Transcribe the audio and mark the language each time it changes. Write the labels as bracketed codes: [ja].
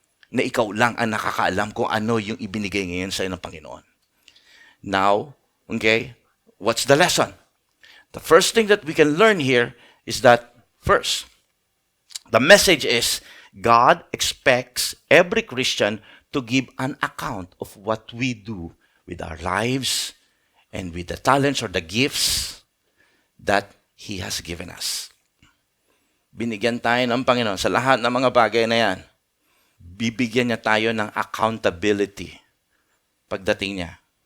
[tl] Na ikaw lang ang nakakaalam kung ano yung ibinigay ngayon sa iyo ng Panginoon. [en] Now, okay, what's the lesson? The first thing that we can learn here is that, first, the message is, God expects every Christian to give an account of what we do with our lives and with the talents or the gifts that He has given us. [tl] Binigyan tayo ng Panginoon sa lahat ng mga bagay na yan. bibigyan niya tayo ng accountability pagdating niya.